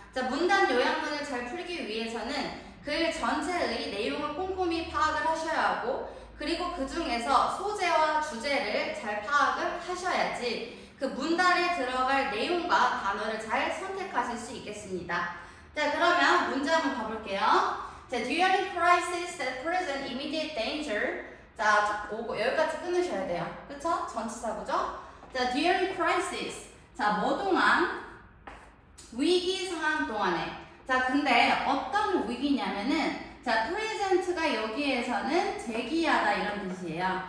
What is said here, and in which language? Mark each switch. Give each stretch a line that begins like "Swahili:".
Korean: 자, 문단 요약문을 잘 풀기 위해서는 글 전체의 내용을 꼼꼼히 파악을 하셔야 하고, 그리고 그 중에서 소재와 주제를 잘 파악을 하셔야지 그 문단에 들어갈 내용과 단어를 잘 선택하실 수 있겠습니다. 자, 그러면 문제 한번 봐볼게요.
English: 자, during crisis that present immediate danger.
Korean: 자, 여기까지 끊으셔야 돼요. 그쵸? 전치사구죠? 자,
English: during crisis.
Korean: 자, 뭐 동안? 위기 상황 동안에. 자, 근데 어떤 위기냐면은, 자, present가 여기에서는 제기하다 이런 뜻이에요.